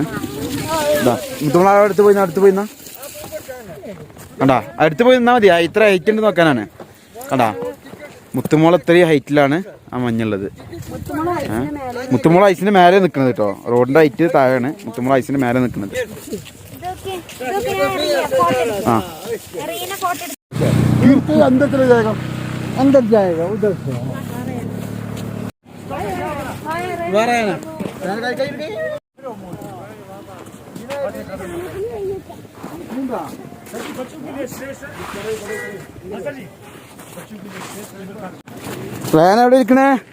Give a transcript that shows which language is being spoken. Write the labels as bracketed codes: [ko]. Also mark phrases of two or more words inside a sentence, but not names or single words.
[ml] മുത്തുമോൾ അടുത്ത് പോയി കണ്ടാ, അടുത്ത് പോയി നിന്നാ മതി. ഇത്ര ഹൈറ്റ് ഉണ്ട് നോക്കാനാണ്. കണ്ടാ, മുത്തുമോൾ ഇത്രയും ഹൈറ്റിലാണ് ആ മഞ്ഞുള്ളത്. മുത്തുമോൾ ഐസിന്റെ മേലെ നിൽക്കുന്നത് കേട്ടോ. റോഡിന്റെ ഹൈറ്റ് താഴെയാണ്, മുത്തുമോൾ ഐസിന്റെ മേലെ നിൽക്കുന്നത്. ആ, [hi] अंदर जाएगा उधर से. [ml] പ്ലാൻ എവിടെ ഇരിക്കണേ?